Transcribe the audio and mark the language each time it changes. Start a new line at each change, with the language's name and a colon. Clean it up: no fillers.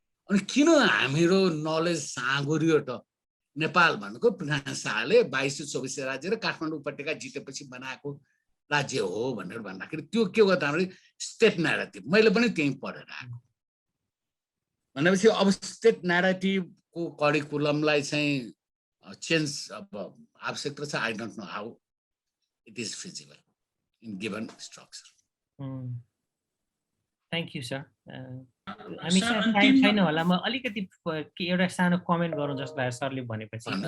Nepali: अनि किन हाम्रो नलेज साँगुरियो त नेपाल भनेको पृथ्वीनारायण शाहले 2200-2400 राज्य र काठमाडौँ उपत्यका जितेपछि बनाएको राज्य हो भनेर भन्दाखेरि त्यो के हो त हाम्रो स्टेट न्यारेटिभ। मैले पनि त्यही पढेर आएको भनेपछि अब स्टेट न्यारेटिभको करिकुलमलाई चाहिँ चेन्ज अब आवश्यकता छ।
English: I don't know how it is feasible in given structure. Thank you sir.
Nepali: हामीसँग टाइम छैन होला, म अलिकति एउटा सानो कमेन्ट गरौँ जस्तो लाग्यो सरले भनेपछि।